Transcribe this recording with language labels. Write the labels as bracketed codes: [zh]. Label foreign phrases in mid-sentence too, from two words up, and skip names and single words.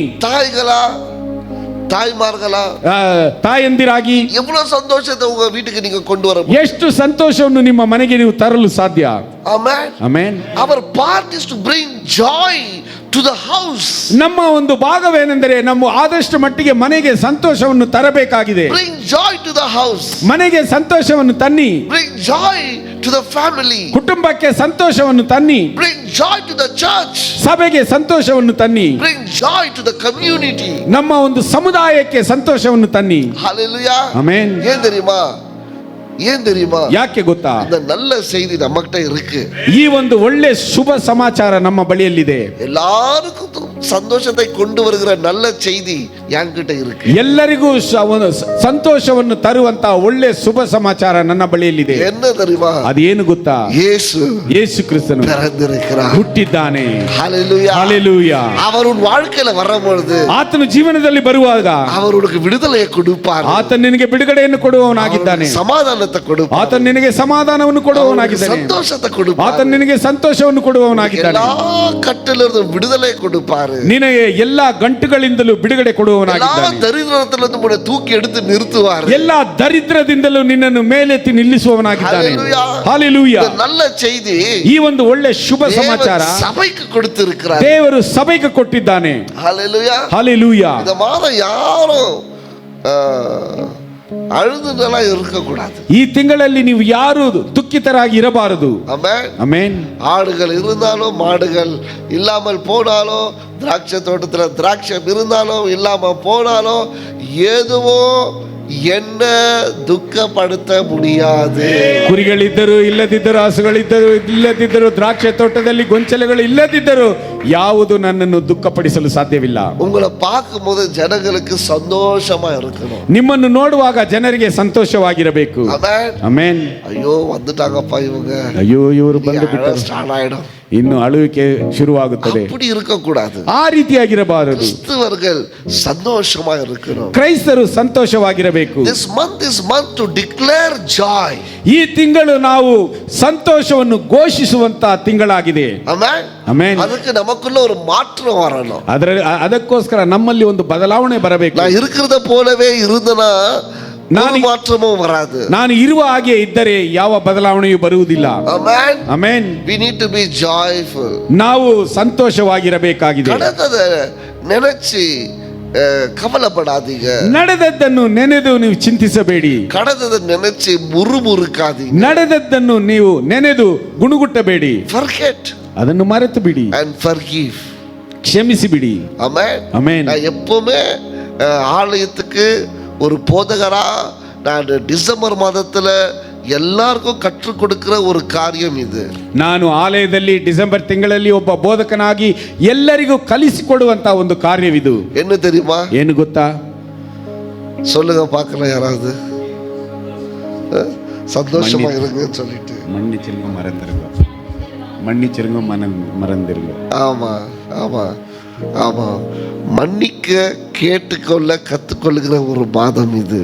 [ta] தாய்களா, ತಾಯ್ಮಾರ್ಗಳಾ, [kn] ತಾಯಂದಿರಾಗಿ [ta] எவ்வளவு சந்தோஷத்தை உங்க வீட்டுக்கு நீங்க கொண்டு வர, [kn] ಎಷ್ಟು ಸಂತೋಷವನ್ನು ನಿಮ್ಮ ಮನೆಗೆ ನೀವು ತರಲು ಸಾಧ್ಯ. ಆಮೆನ್. ಆಮೆನ್. [en] Our part is to bring joy to the house. [kn] ನಮ್ಮ ಒಂದು ಭಾಗವೇನೆಂದರೆ ನಮ್ಮ ಆದಷ್ಟು ಮಟ್ಟಿಗೆ ಮನೆಗೆ ಸಂತೋಷವನ್ನು ತರಬೇಕಾಗಿದೆ. [en] Bring joy to the house. [kn] ಮನೆಗೆ ಸಂತೋಷವನ್ನು ತನ್ನಿ. [en] Bring joy to the family. [kn] ಕುಟುಂಬಕ್ಕೆ ಸಂತೋಷವನ್ನು ತನ್ನಿ. [en] Bring joy to the church. [kn] ಸಭೆಗೆ ಸಂತೋಷವನ್ನು ತನ್ನಿ. [en] Bring joy to the community. [kn] ನಮ್ಮ ಒಂದು ಸಮುದಾಯಕ್ಕೆ ಸಂತೋಷವನ್ನು ತನ್ನಿ. [en] Hallelujah. [kn] ಆಮೆನ್. [ta] ஏன் தெரியுமா? [kn] ಯಾಕೆ ಗೊತ್ತಾ? [ta] இந்த நல்ல செய்தி நம்மகிட்ட இருக்கு. [kn] ಈ ಒಂದು ಒಳ್ಳೆ ಶುಭ ಸಮಾಚಾರ ನಮ್ಮ ಬಳಿಯಲ್ಲಿದೆ. [ta] எல்லாருக்கும் சந்தோஷத்தை கொண்டு வருகிற நல்ல செய்தி என்கிட்ட இருக்கு. [kn] ಎಲ್ಲರಿಗೂ ಸಂತೋಷವನ್ನು ತರುವಂತ ಒಳ್ಳೆ ಶುಭ ಸಮಾಚಾರ ನನ್ನ ಬಳಿಯಲ್ಲಿದೆ. [ta] என்ன தெரியுமா? [kn] ಅದೇನು ಗೊತ್ತಾ? ಯೇಸು ಕ್ರಿಸ್ತನು [ta] பிறந்திருக்கிறார், [kn] ಹುಟ್ಟಿದ್ದಾನೆ. [ta] ஹalleluya, ஹalleluya. அவர் உன் வாழ்க்கையில வரும்போது, [kn] ಆತನು ಜೀವನದಲ್ಲಿ ಬರುವಾಗ [ta] அவர் உனக்கு விடுதலையை கொடுப்பார். [kn] ಆತನು ನಿನಗೆ ಬಿಡುಗಡೆಯನ್ನು ಕೊಡುವವನಾಗಿದ್ದಾನೆ. [ta] ಸಮಾಧಾನத்தை கொடுப்பார். [kn] ಆತನು ನಿನಗೆ ಸಮಾಧಾನವನ್ನು ಕೊಡುವವನಾಗಿದ್ದಾನೆ. [ta] ಸಂತೋಷத்தை கொடுப்பார். [kn] ಆತನು ನಿನಗೆ ಸಂತೋಷವನ್ನು ಕೊಡುವವನಾಗಿದ್ದಾನೆ. [ta] எல்லா கட்டிலிருந்து விடுதலை கொடுப்பார். [kn] ನಿನಗೆ ಎಲ್ಲಾ ಗಂಟುಗಳಿಂದಲೂ ಬಿಡುಗಡೆ ಕೊಡುವವನಾಗಿದ್ದಾನೆ. [ta] எல்லா ದರಿದ್ರத்திலிருந்து உன்னை தூக்கி எடுத்து நிறுத்துவார். [kn] ಎಲ್ಲಾ ದರಿದ್ರದಿಂದಲೂ ನಿನ್ನನ್ನು ಮೇಲೆತ್ತಿ ನಿಲ್ಲಿಸುವವನಾಗಿದ್ದಾನೆ. [ta] ஹalleluya. நல்ல செய்தி, [kn] ಈ ಒಂದು ಒಳ್ಳೆ ಶುಭ ಸಮಾಚಾರ ಸಭೆಗೆ ಕೊಡುತ್ತಿರುக்கிறார். ದೇವರು ಸಭೆಗೆ ಕೊಟ್ಟಿದ್ದಾನೆ. [ta] ஹalleluya, ஹalleluya. இந்த மாதம் யாரும் அழுதுதெல்லாம் இருக்கக்கூடாது. [kn] ಈ ತಿಂಗಳಲ್ಲಿ ನೀವು ಯಾರು ದುಃಖಿತರಾಗಿ ಇರಬಾರದು. [ta] ஆமென், ஆமென். ஆடுகள் இருந்தாலும் மாடுகள் இல்லாமல் போனாலும், திராட்சை தோட்டத்தில் திராட்சை இருந்தாலும் இல்லாம போனாலும், எதுவோ என்ன ದುಃಖಪಡುತ್ತ முடியாது. [kn] ಕುರಿಗಳಿದ್ದರು ಇಲ್ಲದಿದ್ದರು, ಹಸುಗಳಿದ್ದರು ಇಲ್ಲದಿದ್ದರು, ದ್ರಾಕ್ಷಿ ತೋಟದಲ್ಲಿ ಗೊಂಚಲುಗಳು ಇಲ್ಲದಿದ್ದರು, ಯಾವುದು ನನ್ನನ್ನು ದುಃಖಪಡಿಸಲು ಸಾಧ್ಯವಿಲ್ಲ. [ta] உங்களை பார்க்கும்போது ஜனங்களுக்கு சந்தோஷமா இருக்கணும். [kn] ನಿಮ್ಮನ್ನು ನೋಡುವಾಗ ಜನರಿಗೆ ಸಂತೋಷವಾಗಿರಬೇಕು. [ta] ஆமென், [kn] ಆಮೆನ್. [ta] ஐயோ வந்துட்டாங்கப்பா இவங்க, [kn] ಅಯ್ಯೋ ಇವರು ಬಂದು ಬಿಟ್ಟರು, [ta] ஸ்டார்ட் ஆயிடும், [kn] ಇನ್ನು ಅಳುವಿಕೆ ಶುರುವಾಗುತ್ತದೆ. [ta] அப்படி இருக்க கூடாது. [kn] ಆ ರೀತಿಯಾಗಿರಬಾರದು. [ta] கிறிஸ்தவர்கள் சந்தோஷமா இருக்கணும். [kn] ಕ್ರೈಸ್ತರು ಸಂತೋಷವಾಗಿರಬೇಕು. [en] This month is month to declare joy. [kn] ಈ ತಿಂಗಳು ನಾವು ಸಂತೋಷವನ್ನು ಘೋಷಿಸುವಂತ ತಿಂಗಳಾಗಿದೆ. [en] Amen. [kn] ಆಮೆನ್. [ta] ಅದಕ್ಕೆ நமக்குள்ள ஒரு மாற்றம் வரணும். [kn] ಅದಕ್ಕೋಸ್ಕರ ನಮ್ಮಲ್ಲಿ ಒಂದು ಬದಲಾವಣೆ ಬರಬೇಕು. [ta] நான் இருக்கிறத போலவே இருந்தனா மாற்றமும் வராது. [kn] ನಾನು ಇರುವ ಹಾಗೆ ಇದ್ದರೆ ಯಾವ ಬದಲಾವಣೆಯೂ ಬರುವುದಿಲ್ಲ. [en] Amen. [kn] ಆಮೆನ್. [en] We need to be joyful. [kn] ನಾವು ಸಂತೋಷವಾಗಿರಬೇಕಾಗಿದೆ. [ta] கடந்தத நினைச்சு கவலைப்படாதீங்க. [kn] ನಡೆದದ್ದನ್ನು ನೆನೆದು ನೀವು ಚಿಂತಿಸಬೇಡಿ. [ta] கடந்தத நினைச்சு முறுமுறுக்காதீங்க. [kn] ನಡೆದದ್ದನ್ನು ನೀವು ನೆನೆದು ಗುಣಗುಟ್ಟಬೇಡಿ. [en] Forget. [kn] ಅದನ್ನು ಮರೆತು ಬಿಡಿ. [en] And forgive. [kn] ಕ್ಷಮಿಸಿ ಬಿಡಿ. [en] Amen. [kn] ಆಮೆನ್. [ta] நான் எப்பவுமே ஆலயத்துக்கு ஒரு போதகரா நான் டிசம்பர் மாதத்துல எல்லாருக்கும் கற்றுக் கொடுக்கிற ஒரு காரியம் இது. [kn] ನಾನು ಆಲಯದಲ್ಲಿ ಡಿಸೆಂಬರ್ ತಿಂಗಳಲ್ಲಿ ಒಬ್ಬ ಬೋಧಕನಾಗಿ ಎಲ್ಲರಿಗೂ ಕಲಿಸಿಕೊಡುವಂತ ಒಂದು ಕಾರ್ಯವಿದು. [ta] என்ன தெரியுமா? [kn] ಏನು ಗೊತ್ತಾ? [ta] சொல்லுங்க பார்க்கலாம் யாராவது. சந்தோஷமா இருங்கன்னு சொல்லிட்டு. மன்னிச்சிருங்க மறந்துருங்க. ஆமா ஆமா ஆமா, மன்னிக்க கேட்டுக்கொள்ள கத்துக்கொள்ளுகிற ஒரு மாதம் இது.